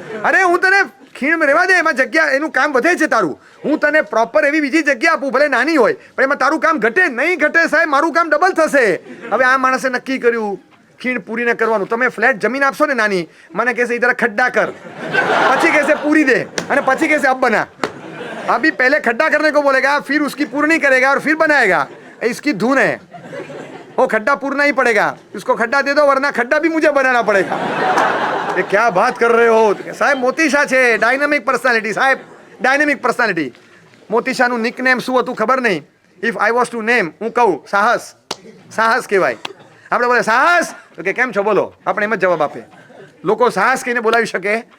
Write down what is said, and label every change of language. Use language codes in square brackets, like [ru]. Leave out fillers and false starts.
[gu] અરે હું તને ખીણ રહેવા દે, એમાં જગ્યા એનું કામ વધે છે તારું. હું તને પ્રોપર એવી બીજી જગ્યા આપું, ભલે નાની હોય, પણ એમાં તારું કામ ઘટે નહીં. ઘટે સાહેબ, મારું કામ ડબલ થશે. હવે આ માણસે નક્કી કર્યું ખીણ પૂરીને કરવાનું. તમે ફ્લેટ જમીન આપશો ને નાની, મને કહેશે [hi] ઇધર ખડ્ડા કર, [gu] પછી કહેશે પૂરી દે, અને પછી કહેશે [hi] અબ બના. अभी पहले खड्डा करने को बोलेगा, फिर उसकी पूर्णी करेगा और फिर बनाएगा. इसकी धुन है, वो खड्डा पूरना ही पड़ेगा. इसको खड्डा दे दो वरना खड्डा भी मुझे बनाना पड़ेगा. ये क्या बात कर रहे हो साહેબ? [gu] મોતી શાહ છે, ડાયનામિક પર્સનાલિટી સાહેબ, ડાયનામિક પર્સનાલિટી. મોતી શાહનું નિક નેમ શું હતું ખબર નહીં. [en] if I was to name, [gu] હું કહું સાહસ. સાહસ કહેવાય. આપણે બોલે સાહસ, તો કે કેમ છો બોલો, આપણે એમ જ જવાબ આપે. લોકો સાહસ કહીને બોલાવી શકે.